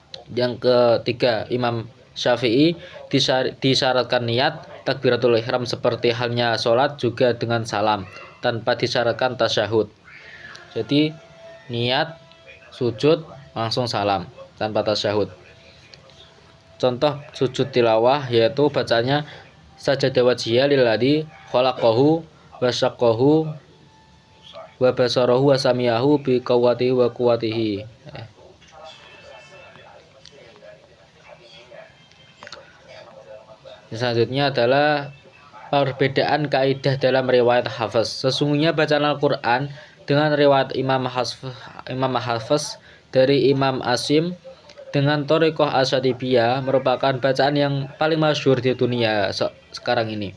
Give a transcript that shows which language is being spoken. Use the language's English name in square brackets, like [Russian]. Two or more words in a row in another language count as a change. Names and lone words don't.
[Indonesian] Yang ketiga, Imam Syafi'i disyaratkan niat [Arabic] تكبيرة الإحرام [Indonesian] seperti halnya sholat juga dengan salam tanpa disyaratkan tasyahud. Jadi niat sujud langsung salam tanpa tasyahud. Contoh sujud tilawah yaitu bacanya [Arabic] سجد وجهي للذي خلقه وشقه وبصره وسمعه بقوته وقوته. [Indonesian] Selanjutnya adalah perbedaan kaidah dalam riwayat Hafiz. Sesungguhnya bacaan Al-Qur'an dengan riwayat Imam Hafiz dari Imam Asim dengan Thoriqoh Asyadibiyah merupakan bacaan yang paling masyhur di dunia sekarang ini.